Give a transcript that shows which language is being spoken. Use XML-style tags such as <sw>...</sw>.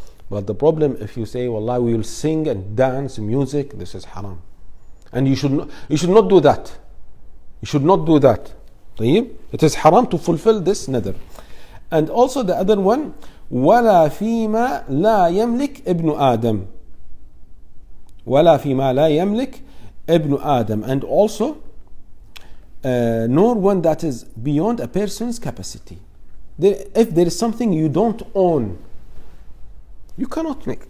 <en>But the problem, if you say, wallah, we will sing and dance, music, this is haram. And you should not do that. You should not do that. It is haram to fulfill this nadr. And also the other one,</en> <ar>وَلَا فِيمَا لَا يَمْلِكْ ابْنُ آدَمْ. وَلَا فِيمَا لَا يَمْلِكْ ابْنُ آدَمْ.</ar> <en>And also, nor one that is beyond a person's capacity. If there is something you don't own, you cannot make.</en>